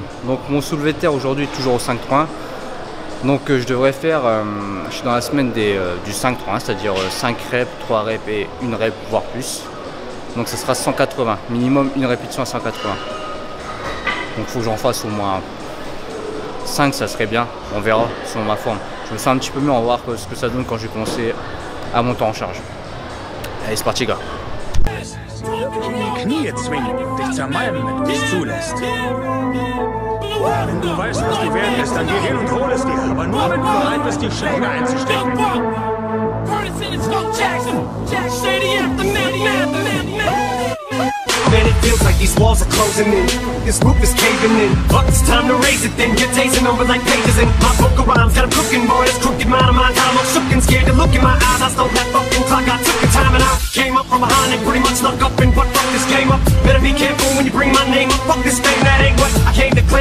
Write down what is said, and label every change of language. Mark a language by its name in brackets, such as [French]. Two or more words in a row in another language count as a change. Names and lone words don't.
[French] Donc mon soulevé de terre aujourd'hui est toujours au 5-3-1. Donc je devrais faire, je suis dans la semaine du 5-3-1, c'est-à-dire 5 reps, 3 reps et 1 rep, voire plus. Donc ça sera 180, minimum une répétition à 180. Donc il faut que j'en fasse au moins 5, ça serait bien, on verra selon ma forme. Je me sens un petit peu mieux, on va voir ce que ça donne quand je vais commencer à monter en charge. Allez c'est parti gars. [German] Die Knie zwingen, dich zermalmen, wenn du es zulässt. Wenn du weißt, was die wert ist, dann geh hin und hol es dir. Aber nur, wenn du bereit bist, die Schläge einzustecken. Wenn ich [English] feels like these walls are closing in. This roof is caving in. But it's time to raise it then. You're tasting over like pages in my book of rhymes. Got 'em cooking, boy, this crooked mind of mine. I'm all shook and scared to look in my eyes. I stole that fucking clock. I took the time and I came up from behind and pretty much snuck up and but fuck this game up. Better be careful when you bring my name up. Fuck this thing, that ain't what I came to claim.